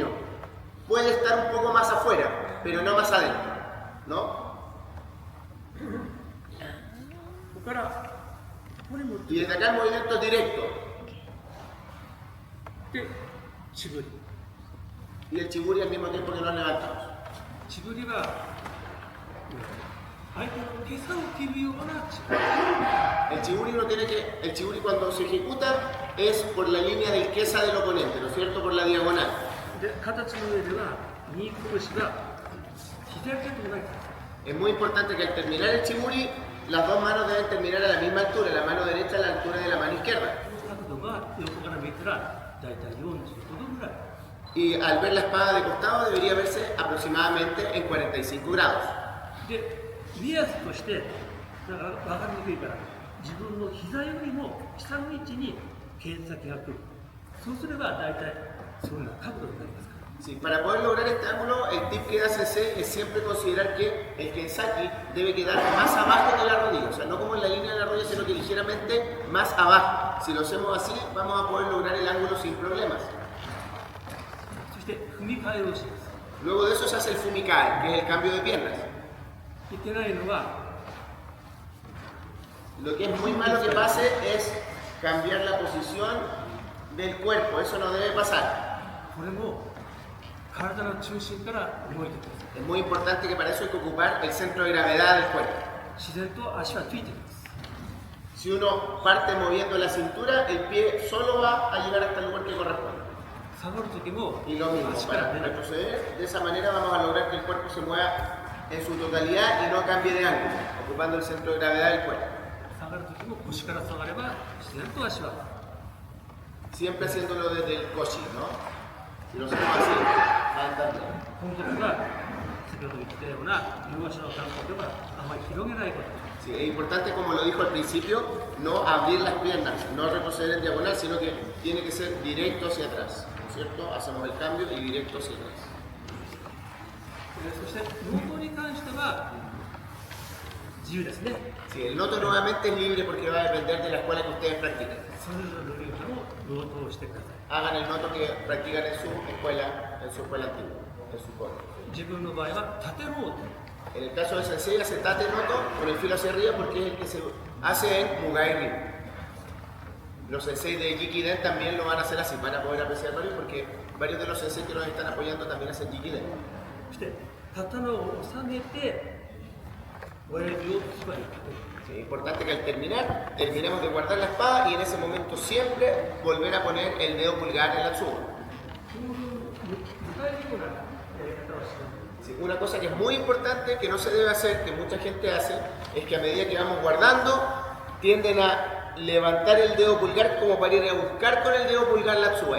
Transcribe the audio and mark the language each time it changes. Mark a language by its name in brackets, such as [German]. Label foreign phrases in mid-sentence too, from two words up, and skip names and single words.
[Spanish] Puede estar un poco más afuera, pero no más adentro, ¿no? [Japanese] ここからここに持って [Spanish] Y desde acá el movimiento es directo. [Japanese] で、チブリ。 [Spanish] Y el chiburi al mismo tiempo que nos levantamos. [Japanese] チブリは相手の袈裟を切るようなチブリ。 [Spanish] El chiburi no tiene que, el chiburi cuando se ejecuta es por la línea del kesa del oponente, ¿no es cierto? Por la diagonal. [Japanese] で、形の上では右拳が左手と同じ。 [Spanish] Es muy importante que al terminar el chiburi, las dos manos deben terminar a la misma altura, la mano derecha a la altura de la mano izquierda. [Japanese] この角度が横から見たらだいたい45度ぐらい。 [Spanish] Y al ver la espada de costado debería verse aproximadamente en 45 grados. [Japanese] で、目安として分かりにくいから自分の膝よりも下の位置に剣先が来る。そうすればだいたいそういうような角度になりますから。 [Spanish] Sí, para poder lograr este ángulo, el tip que da Sensei es siempre considerar que el kensaki debe quedar más abajo que la rodilla, o sea, no como en la línea de la rodilla, sino que ligeramente más abajo. Si lo hacemos así, vamos a poder lograr el ángulo sin problemas. [Japanese] そして踏み替えをします。 [Spanish] Luego de eso se hace el fumikai, que es el cambio de piernas. [Japanese] いけないのは [Spanish] Lo que es muy malo que pase es cambiar la posición del cuerpo, eso no debe pasar. [Japanese] これも体の中心から動いてください。 [Spanish] Es muy importante que para eso hay que ocupar el centro de gravedad del cuerpo. [Japanese] 自然と足はついてきます。 [Spanish] Si uno parte moviendo la cintura, el pie solo va a llegar hasta el lugar que corresponde. [Japanese] 下がる時も [Spanish] Y lo mismo, [Japanese] 足から [Spanish] para [Japanese] 出ない。 [Spanish] retroceder, de esa manera vamos a lograr que el cuerpo se mueva en su totalidad y no cambie de ángulo, ocupando el centro de gravedad del cuerpo. [Japanese] 下がる時も腰から下がれば自然と足は。 [Spanish] Siempre haciéndolo desde el koshi, ¿no? Si lo hacemos así, va a andar bien. [Japanese] この時は先ほど言ったような両足の感覚はあまり広げないこと。 [Spanish] Sí, es importante, como lo dijo al principio, no abrir las piernas, no retroceder en diagonal, sino que tiene que ser directo hacia atrás, ¿no es cierto? Hacemos el cambio y directo hacia atrás. [Japanese] そしてノートに関しては自由ですね。 [Spanish] Sí, el noto nuevamente es libre porque va a depender de la escuela que ustedes practiquen. [Japanese] それぞれの流派のノートをしてください。 [Spanish] Hagan el noto que practican en su escuela antigua, en su cole. [Japanese] 自分の場合は縦ノート。 [Spanish] En el caso de Sensei hace [Japanese] 縦納刀 [Spanish] con el filo hacia arriba porque es el que se hace en Mugai Rin. Los sensei de Jikiden también lo van a hacer así, van a poder apreciar varios porque varios de los sensei que nos están apoyando también hacen Jikiden. [Japanese] そして刀を収めて親指をつばに立てる。 [Spanish] Sí, es importante que al terminar, terminemos de guardar la espada y en ese momento siempre volver a poner el dedo pulgar en la tsuba. Sí, una cosa que es muy importante, que no se debe hacer, que mucha gente hace, es que a medida que vamos guardando, tienden a levantar el dedo pulgar como para ir a buscar con el dedo pulgar la tsuba.